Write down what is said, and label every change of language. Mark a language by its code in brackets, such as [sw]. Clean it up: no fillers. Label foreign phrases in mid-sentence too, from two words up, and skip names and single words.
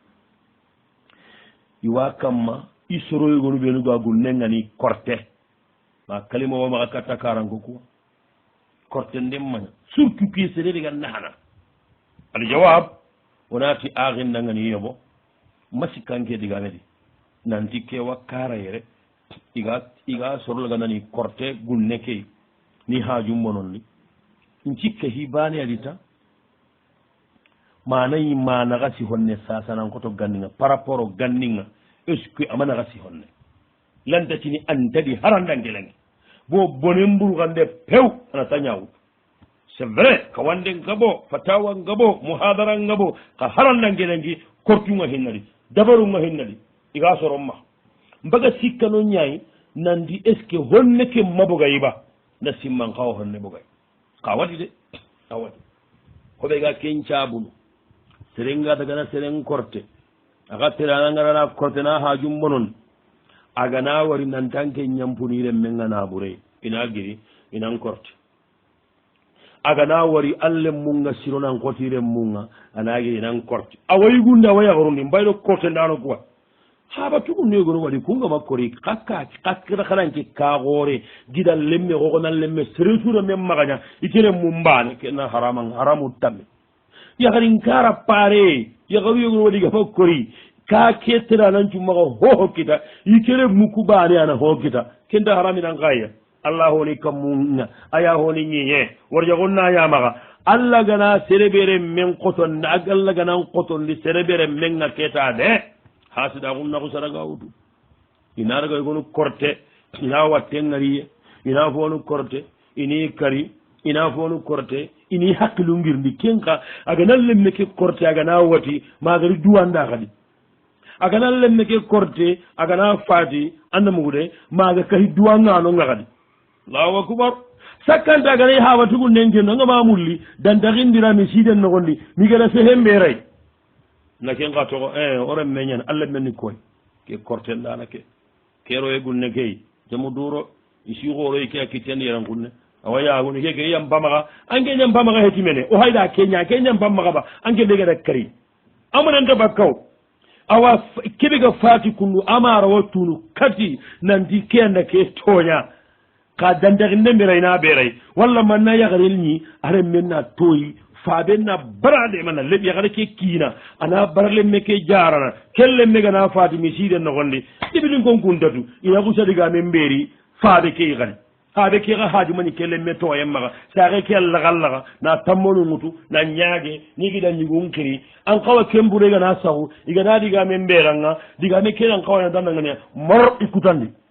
[snk] iwa kamma i soroyogonu ɓenugo agol nengani korte ma kalima womaxa katta karanko kuwa korte ndemmaña surtout piesere ga nahana [ar] al jawab [snk] wonati axindangani yoɓo masikkanke digamedi nanti kewa karayere iga sorolaga nani korte gunne ke ni hajummonon ni ncikka hibane adita manayi manaxa si honne sasanankoto ganninga [fr] par rapport [snk] o ganninga [fr] est ce que [snk] amanaxa si honne lantacini antadi harandangelenge bo bonen mburugande pew anata ñawut [fr] c'est vrai [snk] ka wande ngabo fatawa ngabo muhadara ngabo ka harandangelengi kortunga hinnadi dabarunga hinnadi iga soronma mbaga sikkano ñayi nandi [fr] est ce que [snk] honne ke mabogayiba nda simman kawa honne bogay ka waɗi de a waɗi hoɓe ga ken cabunu serenga dagana seren korte aga teranangarana korte na ha jumbo non agana wari nantanke ñampuniren men gana ɓure ina giri inan korte agana wari allen munga sironan kotiren munga ana giri inan korte a wayi gunde a wayahorundi mbayɗo korte ndano kuwa haɓa tugu negono waɗi kungama kori kakkira xananke kaxoore gida lemme xoxonan lemme seretura men maxaña ikene mum mbane kena haramu tamme yaxarin kara pare yaxaru yegono waɗi gama kori ka keteranan cummaxa hoho kita ikene muku bane ana ho kita kenta haraminan xaya allah honi kammunga aya honi ñiñe warjagon na yamaxa allah gana sereɓere men qotonde ag allah ganan qotondi sereɓere menga keta de hasida kum naku saraga wutu ina raga yogonu korte ina watte ngariye ina fonu korte ini kari ina fonu korte ini hakkilu ngirndi kenka agana lemme ke korte agana wati magari duwanda kadi agana lemme ke korte agana fati andamugude maga kahi duwangano nga kadi [ar] allahu akbar [snk] sakkanta agana ha watugu nengeno nga mamulli dandaxindira mi siden nogondi mi gada sehemberay na ken ka togo oren meñan allah menni koy ke korten dana ke kero e gunne kay jamu duro isi goro ke akiten yaran gunne awa ya gunne ke yam bamaga ange nyam bamaga heti mene o hayda kenya ke nyam bamaga ba ange de gada kari amanan da bakkaw awa kebe ga fati kunu amara watunu kati nandi kenda ke tonya ka dandaginde mirayna beray walla man na yagarel ni are menna toyi faɓenna barade mana leɓi yakata ke kiina ana baralemme ke jarana kellemme gana faati mi siiden nogonde ɗiɓiɗin kon kuntatu ina kusadiga men mbeeri faaɓe ke kadi haaɓe ke ka haaju mani kellemme toyen maga saake ke allagallaga na tammonu ŋutu na ñaage ni giɗa ñigun kiri an kawa kembure gana sahu igana diga men mbeeranga digame kene an kawana dandagania mor ikkutandi